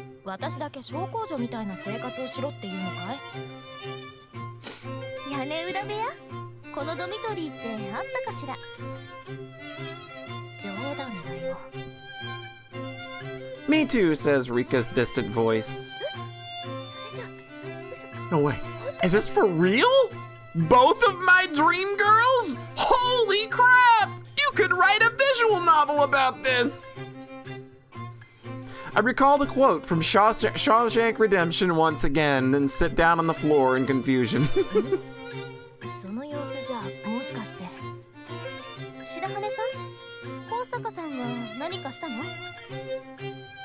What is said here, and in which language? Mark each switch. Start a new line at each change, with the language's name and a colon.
Japanese: 私だけ小公女みたいな生活をしろっていうのかい？屋根裏部屋？このドミトリーってあったかしら？冗談だよ。
English: Me too, says Rika's distant voice.
Japanese: それじゃ、嘘か。
English: No way. Is this for real? Both of my dream girls? Holy crap! You could write a visual novel about this! I recall the quote from Shawshank Redemption once again, then sit down on the floor in confusion.
Japanese: その様子じゃ、もしかして。白羽さん？高坂さんが何かしたの？違うの。